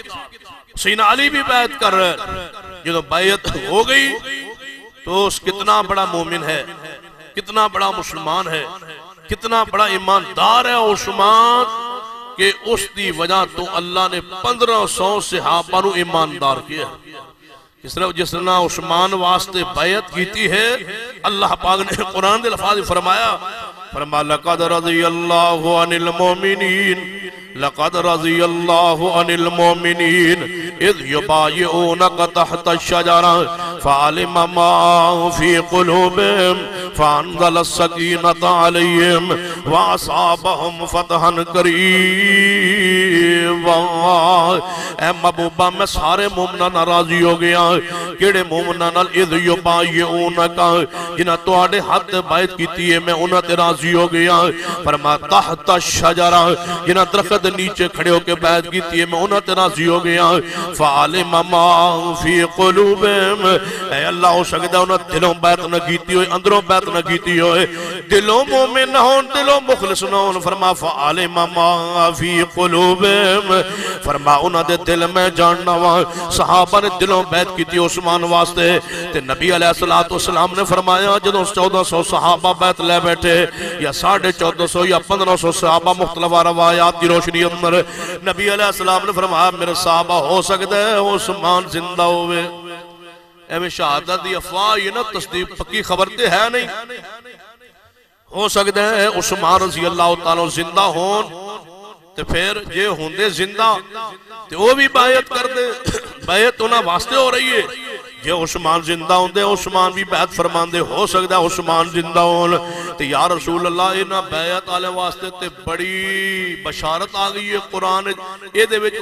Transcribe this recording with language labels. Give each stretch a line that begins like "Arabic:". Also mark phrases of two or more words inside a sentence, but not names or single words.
Punjabi: سیدنا علی بھی بیعت کر رہے، جو بیعت ہو گئی تو اس کتنا بڑا مومن ہے، کتنا بڑا مسلمان ہے، کتنا بڑا ایماندار ہے عثمان کہ اس کی وجہ تو اللہ نے 1500 صحابہ نوں ایماندار کیا. جس نے عثمان واسطے بیعت کی ہے، اللہ پاک نے قرآن دے الفاظ فرمایا,
Arabic: لقد رضي الله عن المؤمنين، لقد رضي الله عن المؤمنين إذ يبايعونك تحت الشجرة فعلم ما في قلوبهم فأنزل السكينة عليهم وأثابهم فتحا قريبا.
Punjabi: اے محبوبا میں سارے مومناں نال راضی ہو گیا، کیہڑے مومناں نال?
Arabic: إذ يبايعونك,
Punjabi: جنہاں تہاڈے ہتھ بیعت کیتی ہے میں انہاں تے راضی ہو گیا. فرما
Arabic: تحت الشجرة,
Punjabi: جنہاں درخت نیچے کھڑے ہو کے بیعت کی ہے میں انہاں تے راضی ہو گیا.
Arabic: فعلم ما في قلوبهم,
Punjabi: اے اللہ ہو سکدا انہاں دلوں بیعت نہ کیتی ہوئے، اندروں بیعت نہ کیتی ہوئے، دلوں مومن ہون، دلوں مخلص نہ ہون. فرما
Arabic: فعلم ما في قلوبهم,
Punjabi: فرما انہاں دے دل میں جاننا وا. صحابہ نے دلوں بیعت کی عثمان واسطے، تے نبی
Arabic: عليه الصلاة والسلام
Punjabi: نے فرمایا جدوں 1400 صحابہ بیعت لے بیٹھے یا 1450 یا 1500 صحابہ مختلف روایات کی روشنی اندر نبی علیہ السلام نے فرمایا میرے صحابہ ہو سکتا ہے عثمان زندہ ہووے. ایویں شہادت دی افواہ یہ نہ تصدیق پکی خبر تے ہے نہیں، ہو سکتا ہے عثمان
Arabic: رضي الله تعالى
Punjabi: زندہ ہون تے پھر جے ہوندے زندہ تے وہ بھی بیعت کر دے. بیعت انہاں واسطے ہو رہی ہے، جے عثمان زندہ ہوندے عثمان بھی بیعت فرماندے، ہو سکتا ہے عثمان زندہ ہون تے
Arabic: يا رسول الله
Punjabi: انہاں بیعت والے واسطے تے بڑی بشارت آ گئی ہے قرآن ایہدے وچ.